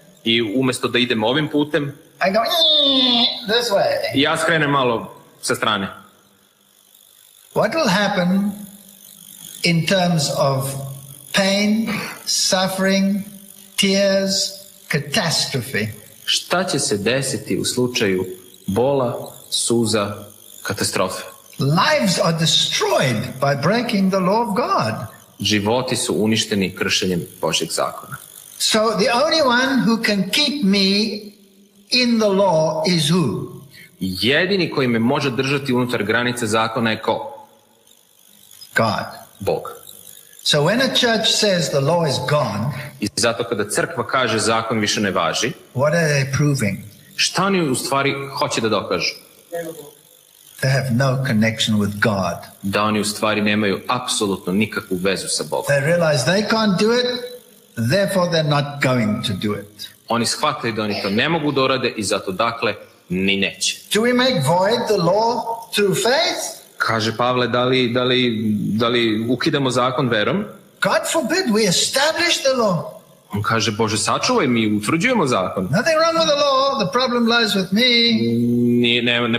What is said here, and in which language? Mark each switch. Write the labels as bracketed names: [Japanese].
[Serbian] I umjesto da idem ovim putem, [English] I go this way. [Serbian] ja skrenem malo sa strane. [English] What will happen in terms of pain, suffering, tears, catastrophe? [Serbian] Šta će se desiti u slučaju bola, suza, katastrofe? [English] Lives are destroyed by breaking the law of God. [Serbian] Životi su uništeni kršenjem Božjeg zakona. [English] So the only one who can keep me in the law is who? [Serbian] Jedini koji me može držati unutar granice zakona je ko? [English] God. [Serbian] Bog. [English] So when a church says the law is gone, [Serbian] I zato kada crkva kaže zakon više ne važi, [English] what are they proving? [Serbian] šta oni u stvari hoće da dokažu? [English] They have no connection with God. [Serbian] Da oni u stvari nemaju apsolutno nikakvu vezu sa Bogom. [English] They realize they can't do it, therefore they're not going to do it. [Serbian] Oni shvataju da oni to ne mogu da urade i zato dakle ni neće. [English] Do we make void the law through faith? [Serbian] Kaže Pavle, da li ukidamo zakon verom? [English] God forbid, we establish the law. [Serbian] On kaže, Bože, sačuvaj, mi utvrđujemo zakon. [English] Nothing wrong with the law, the problem lies with me.